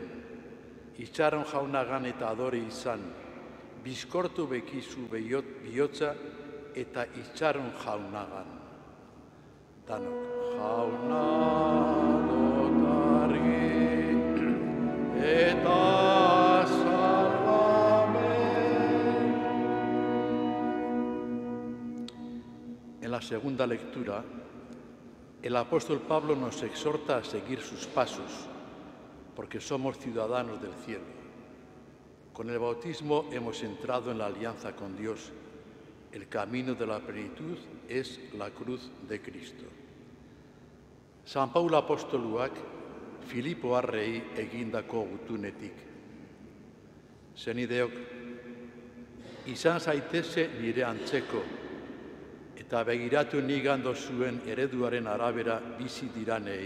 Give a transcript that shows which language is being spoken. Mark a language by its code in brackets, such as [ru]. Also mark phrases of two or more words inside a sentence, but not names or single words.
[eu] Itxaron jaunagan eta adore izan, bizkortu bekizu bihotza eta itxaron jaunagan. Danok. Jauna eta salvamen. [es] En la segunda lectura, el apóstol Pablo nos exhorta a seguir sus pasos, porque somos ciudadanos del cielo. Con el bautismo hemos entrado en la alianza con Dios. El camino de la plenitud es la cruz de Cristo. [eu] San Paulo apostoluak Filipo harrei egindako gutunetik. Zenideok, izan zaiteze nire antzeko, eta begiratu nigando zuen ereduaren arabera bizi diranei.